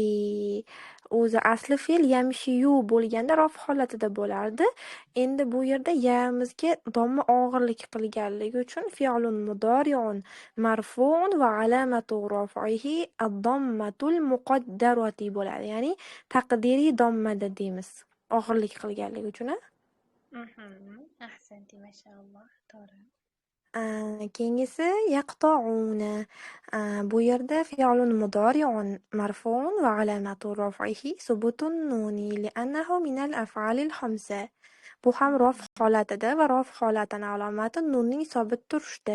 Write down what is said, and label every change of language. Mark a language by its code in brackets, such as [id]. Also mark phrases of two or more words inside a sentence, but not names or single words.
[uz] O'zi asli fe'l yamshiyu bo'lganda raf holatida bo'lardi. Endi bu yerda yamizga domma og'irlik qilganligi uchun [ar] فعل مضارع مرفوع وعلامة رفعه الضمة المقدرة [uz] bo'ladi. Ya'ni taqdiriy dommada deymiz. Og'irlik qilganligi uchun. [ar] أحسنتي ما شاء الله. [uz] to'g'ri. Keyingisi yaqta'una. Bu yerda [ar] فعل مضارع مرفوع وعلامة رفعه ثبوت النون لأنه من الأفعال الخمسة. [uz] Bu ham raf holatida va raf holatining alomati nunning sobit turishda.